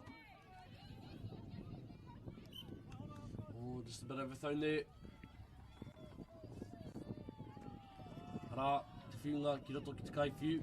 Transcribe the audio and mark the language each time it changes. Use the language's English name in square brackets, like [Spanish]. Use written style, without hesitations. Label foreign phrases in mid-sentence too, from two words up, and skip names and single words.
[English] Oh, just a bit of a thone there. [Māori] Rā, te whiunga ki roto ki te kaiwhiu.